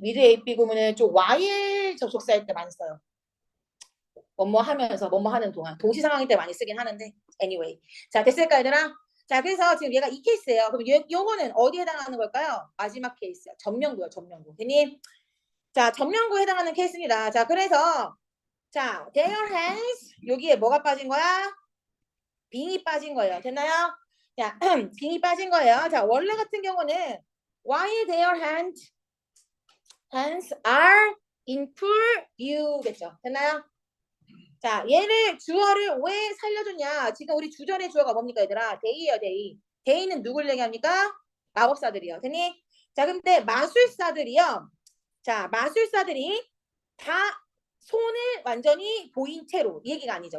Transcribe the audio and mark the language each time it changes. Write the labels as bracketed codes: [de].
[ko] with AP 구문은 좀 while 접속사일 때 많이 써요. 뭐뭐 하면서 뭐뭐 하는 동안 동시 상황일 때 많이 쓰긴 하는데 anyway. 자, 됐을까 얘들아? 자, 그래서 지금 얘가 이 케이스예요. 그럼 요거는 어디에 해당하는 걸까요? 마지막 케이스야. 전명구요, 전명구. 됐니? 자, 전명구에 해당하는 케이스입니다. 자, 그래서 자, [en] their hands [ko] 여기에 뭐가 빠진 거야? 빙이 빠진 거예요. 됐나요? 자, 빙이 빠진 거예요. 자, 원래 같은 경우는 [en] while their hands are in full view겠죠. [ko] 됐나요? 자, 얘를 주어를 왜 살려줬냐? 지금 우리 주절의 주어가 뭡니까, 얘들아? 데이예요, 데이. 데이는 누굴 얘기합니까? 마법사들이요. 됐니? 자, 근데 마술사들이요. 자, 마술사들이 다 손을 완전히 보인 채로 이 얘기가 아니죠.